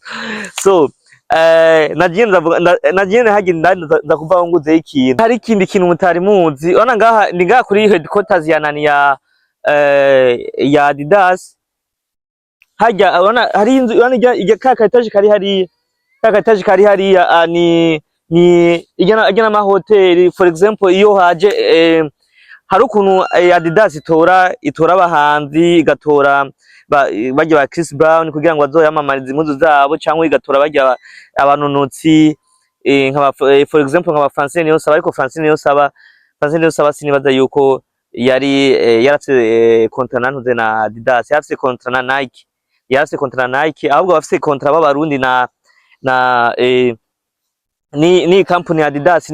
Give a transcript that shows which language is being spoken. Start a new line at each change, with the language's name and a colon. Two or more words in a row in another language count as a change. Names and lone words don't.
Rundi: So nagiye hajya indani ndakuva nguze ikintu, hari ikindi kintu mutari muzi. Ona ngaha ndi ngaha kuri headquarters ya Adidas. Hajya ona hari inzu, ona ka kataje kari hariya, ni ijana amahoteli.
English: For example
Rundi: iyo haje hari ukuntu Adidas itora abahanzi, igatora bajya ba Chris Brown kugira ngo bazoyamamarize impuzu zabo, cyangwa igatora bajya abanonotsi
English: for example
Rundi: nk'aba Francine Niyonsaba. Ariko Francine Niyonsaba sinibaza yuko yarafite kontra nantuze na Adidas, yarafite kontra na Nike, ahubwo bafite kontra b'abarundi ni company ya Adidas.